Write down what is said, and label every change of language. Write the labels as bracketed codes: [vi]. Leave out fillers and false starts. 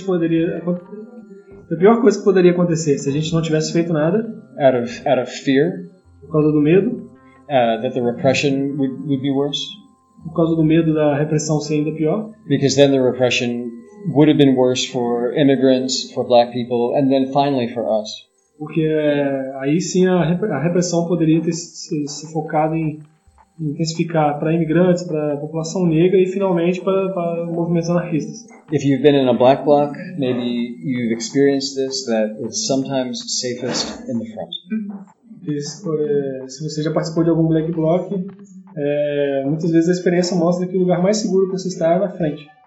[pt] A pior coisa que poderia acontecer se a gente não tivesse feito nada. [en] Out of fear. [pt] Por causa do medo. [en] That the repression would be worse. [pt] Por causa do medo da repressão ser ainda pior. [en] Because then the repression would have been worse for immigrants, for black people, and then finally for us. [pt] Porque aí sim a repressão poderia ter se focado em intensificar para imigrantes, para a população negra e finalmente para movimentos anarquistas. [en] If you've been in a black bloc, maybe you've experienced this, that it's sometimes safest in the front. [pt] Se você já participou de algum black bloc, muitas vezes a experiência mostra que o lugar mais seguro para você estar é na frente.